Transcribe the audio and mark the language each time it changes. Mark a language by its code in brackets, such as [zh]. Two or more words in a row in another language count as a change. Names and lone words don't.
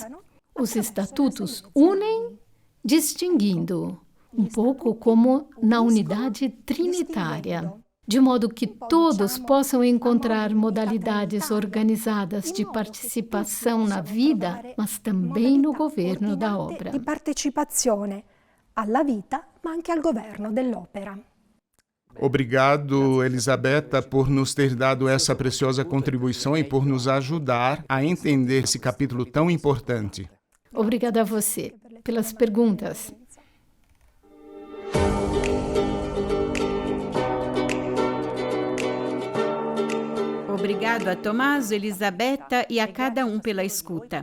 [pt] Os estatutos unem, distinguindo, um pouco como na unidade trinitária, de modo que todos possam encontrar modalidades organizadas de participação na vida, mas também no governo da obra. [it] De partecipazione alla vita, ma anche al governo dell'opera. [pt] Obrigado, Elisabetta, por nos ter dado essa preciosa contribuição e por nos ajudar a entender esse capítulo tão importante. Obrigada a você pelas perguntas. Obrigado a Tommaso, Elisabetta e a cada um pela escuta.